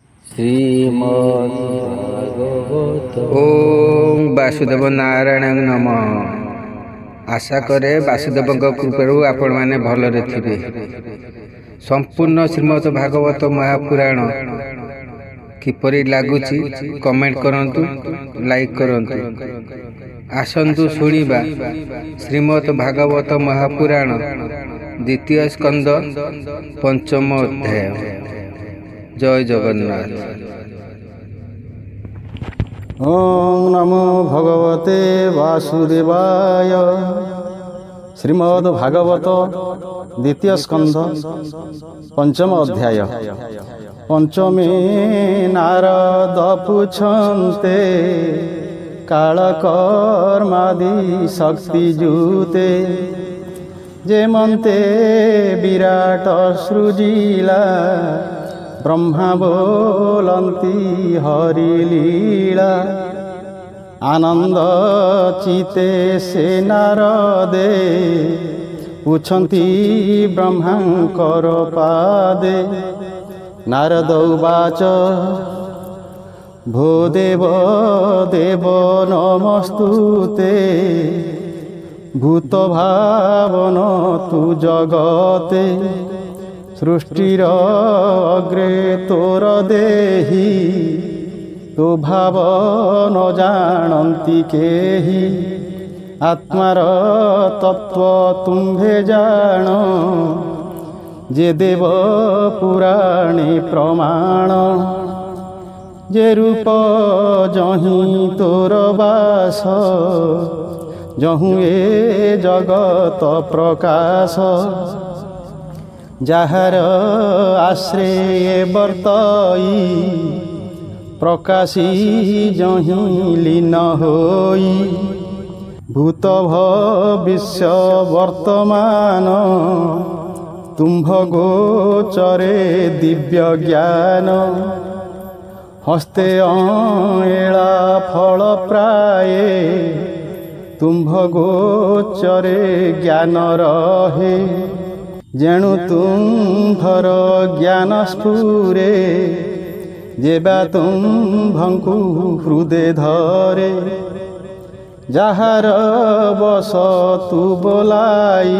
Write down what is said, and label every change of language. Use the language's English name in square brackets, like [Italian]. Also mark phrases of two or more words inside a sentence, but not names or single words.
[Odia] श्रीमद्भागवत। [Sanskrit] ओम वासुदेव नारायण नम। [Odia] ଆଶା କରେ ବାସୁଦେବ କୃପାରୁ ଆପଣ ମାନେ ଭଲରେ ଥିବେ। ସମ୍ପୂର୍ଣ୍ଣ ଶ୍ରୀମଦ୍ ଭାଗବତ ମହାପୁରାଣ କିପରି ଲାଗୁଛି କମେଣ୍ଟ କରନ୍ତୁ, ଲାଇକ କରନ୍ତୁ। ଆସନ୍ତୁ ଶୁଣିବା ଶ୍ରୀମଦ୍ ଭାଗବତ ମହାପୁରାଣ ଦ୍ୱିତୀୟ ସ୍କନ୍ଦ ପଞ୍ଚମ ଅଧ୍ୟାୟ। ଜୟ ଜଗନ୍ନାଥ। [Sanskrit] ओम नमो भगवते वासुदेवाय। [Odia] ଶ୍ରୀମଦ୍ ଭାଗବତ ଦ୍ୱିତୀୟ ସ୍କନ୍ଦ ପଞ୍ଚମ ଅଧ୍ୟାୟ। ପଞ୍ଚମେ ନାରଦ ପୁଛନ୍ତେ କାଳକର୍ମାଦି ଶକ୍ତି ଯୁତେ। ଯେମନ୍ତେ ବିରାଟ ସୃଜିଲା ବ୍ରହ୍ମା ବୋଲନ୍ତି ହରି ଲୀଳା। ଆନନ୍ଦ ଚିତେ ସେ ନାରଦେ ପୁଛନ୍ତି ବ୍ରହ୍ମାଙ୍କର ପାଦେ। [Sanskrit] नारद उवाच भो देव देव नमस्तुते। [Odia] ଭୂତ ଭାବନ ତୁ ଜଗତେ। ସୃଷ୍ଟିର ଅଗ୍ରେ ତୋର ଦେହୀ। ତୋ ଭାବ ନ ଜାଣନ୍ତି କେହି। ଆତ୍ମାର ତତ୍ତ୍ୱ ତୁମ୍ଭେ ଜାଣ। ଯେ ଦେବ ପୁରାଣେ ପ୍ରମାଣ। ଯେ ରୂପ ଯହିଁ ତୋର ବାସ। ଯହୁଁ ଏ ଜଗତ ପ୍ରକାଶ। ଯାହାର ଆଶ୍ରୟ ବର୍ତ୍ତଇ। ପ୍ରକାଶି ଯହିଁ ଲୀନ ହୋଇ। ଭୂତ ଭବିଷ୍ୟ ବର୍ତ୍ତମାନ। ତୁମ୍ଭ ଗୋଚରେ ଦିବ୍ୟ ଜ୍ଞାନ। ହସ୍ତେ ଏଳା ଫଳ ପ୍ରାୟେ। ତୁମ୍ଭ ଗୋଚରେ ଜ୍ଞାନ ରହେ। ଯେଣୁ ତୁମ୍ଭର ଜ୍ଞାନ ସ୍ଫୁରେ। ଯେବା ତୁମ୍ଭଙ୍କୁ ହୃଦୟ ଧରେ। ଯାହାର ବଶ ତୁ ବୋଲାଇ।